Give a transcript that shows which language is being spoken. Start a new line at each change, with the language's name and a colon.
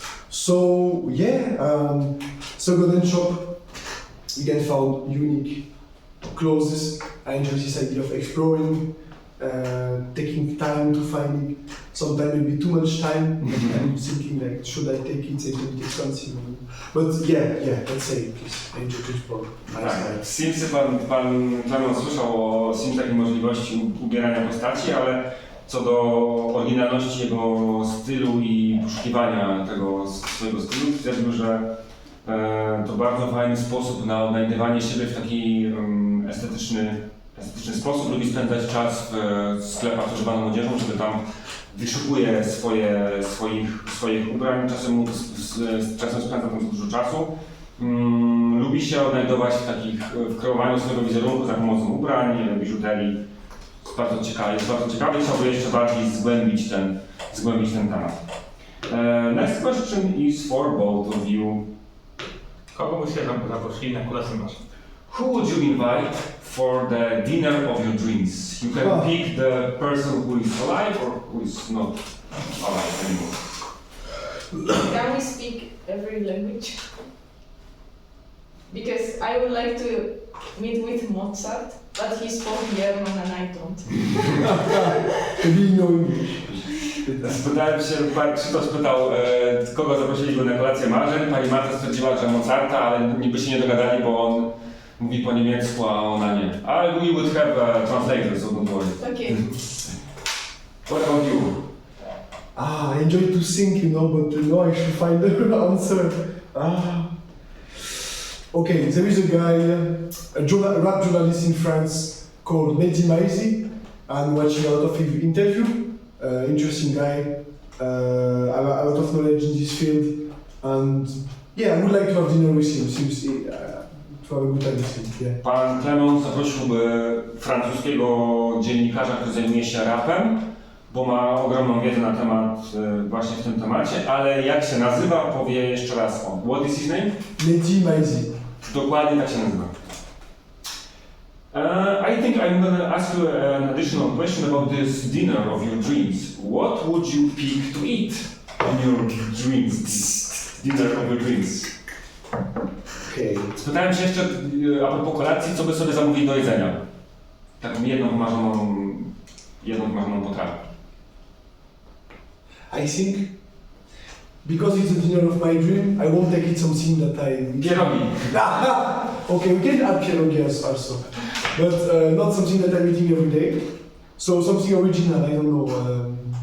English: So yeah, second-hand shop, you can find unique clothes. I enjoy this idea of exploring, taking time to find it. Sometimes maybe too much time. I'm thinking like, should I take it? It's a bit expensive. But yeah, let's say please. I enjoy to explore.
Polish: Tak, Simsy pan Clement słyszał o Sims takiej możliwości ubierania postaci, ale co do oryginalności jego stylu i poszukiwania tego swojego stylu, stwierdził, że to bardzo fajny sposób na odnajdywanie siebie w taki estetyczny sposób. Lubi spędzać czas w sklepach używaną odzieżą, żeby tam wyszukuje swoich ubrań, czasem spędza tam dużo czasu. Lubi się odnajdować w kreowaniu swojego wizerunku za pomocą ubrań, biżuterii. Jest bardzo ciekawy, chciałby jeszcze bardziej zgłębić ten temat.
English: Next question is for both of you.
Polish: Kogo byście zaprosili na kolację naszą?
English: Who would you invite for the dinner of your dreams? You can pick the person who is alive or who is not alive anymore. Can we speak every language? Because I would like to meet with Mozart, but he spoke German and I don't. Maybe no English.
Polish: Spytałem się, pan Krzysztof spytał, kogo zaprosili go na kolację marzeń. Pani Marta stwierdziła, że Mozarta, ale niby się nie dogadali, bo on mówi po niemiecku, a ona nie. Ale
English: we would have a translator, so don't worry. Okay. What about you? I enjoy to sing, but I should find the answer. Okay, there is a guy, a rap journalist in France called Mehdi Maizi. I'm watching a lot of his interview. Interesting guy, a lot of knowledge in this field, and yeah, I would like to have dinner with him. Seems to have a good time with him. Yeah.
Polish: Pan Clement zaprosiłby francuskiego dziennikarza, który zajmuje się rapem, bo ma ogromną wiedzę na temat właśnie w tym temacie, ale jak się nazywa, powie jeszcze raz on.
English: What is his name? Mehdi Maizi.
Polish: Dokładnie tak się nazywa.
English: I think I'm going to ask you an additional question about this dinner of your dreams. What would you pick to eat on your dreams, this dinner of your dreams? Okay.
Polish: Spytałem się jeszcze a propos kolacji, co by sobie zamówić do jedzenia. Taką jedną wymarzoną potrawę.
English: I think because it's a dinner of my dream, I won't take it something that I...
Polish: Pierogi.
English: Okay, we can add pierogi also. But not something that I'm eating every day. So something original, I don't know.